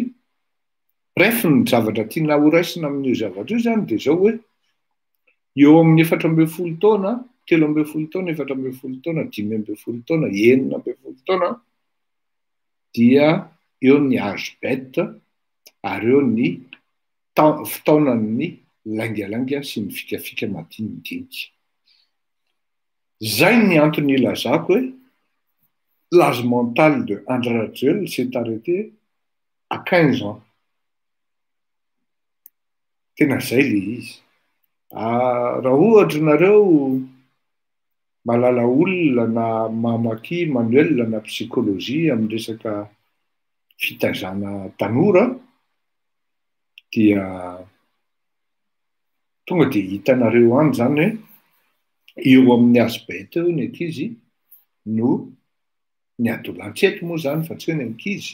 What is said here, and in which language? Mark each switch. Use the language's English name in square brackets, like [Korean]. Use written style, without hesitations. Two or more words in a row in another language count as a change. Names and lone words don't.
[Malagasy] Bref, ny zavatra tiana horaisina amin'io zavatra io zany dia zao hoe eo amin'ny 14 taona, 13 taona, 14 taona, 15 taona, 19 taona dia eo ny [French] âge bête [Malagasy] ary eo ny fotoanan'ny laingalanga sy ny fikafika madinidinika. Zay ny antony ilazako hoe [French] l'âge mental de André Rajol s'est arrêté à 15 ans. [Malagasy] tena zay le izy. Raha ohatra nareo malala olona na mamaky manuel na psychologie amin'ny resaka fitazana tanora dia tonga dia hitanareo any zany hoe eo amin'ny azobe teo ny ankizy no ny adolantseto moa zany fa tsy hoe ny ankizy.